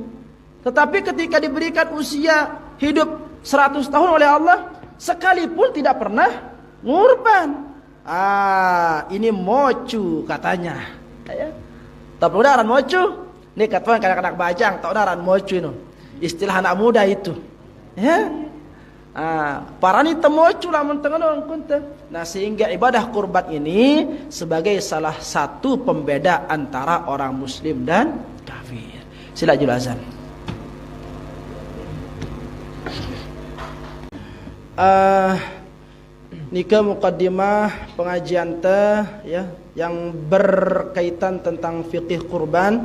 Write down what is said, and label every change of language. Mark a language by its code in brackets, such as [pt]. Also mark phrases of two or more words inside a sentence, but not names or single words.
[id] Tetapi ketika diberikan usia hidup 100 tahun oleh Allah, sekalipun tidak pernah ngurban. Ini mocu katanya. Ya. Tak perlu aran mocu. Ini katakan kadang-kadang bajang, tak ada aran mocu ini. Istilah anak muda itu. Ya. [sas] Parani temocu lamun tengah orang kunta. [id] Nah, sehingga ibadah kurban ini sebagai salah satu pembeda antara orang muslim dan kafir. [sas] Sila jelasan. [id] Nikah muqaddimah pengajian ya yang berkaitan tentang fikih kurban.